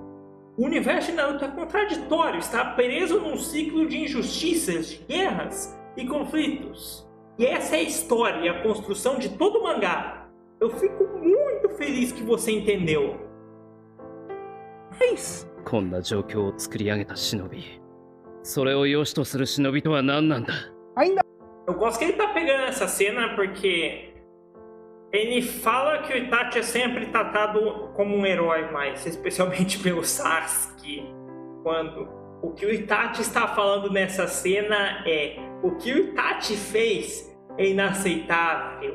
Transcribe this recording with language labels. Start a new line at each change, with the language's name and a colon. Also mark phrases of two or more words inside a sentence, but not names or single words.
Portuguese: O universo de Naruto é contraditório, está preso num ciclo de injustiças, de guerras e conflitos. E essa é a história e a construção de todo o mangá. Eu fico muito feliz que você entendeu. Mas...
Japanese: こんな状況を作り上げた忍び。それを良しとする忍びとは何なんだ?
Portuguese: Eu gosto que ele tá pegando essa cena porque ele fala que o Itachi é sempre tratado como um herói, mas especialmente pelo Sasuke, quando o que o Itachi está falando nessa cena é: o que o Itachi fez é inaceitável.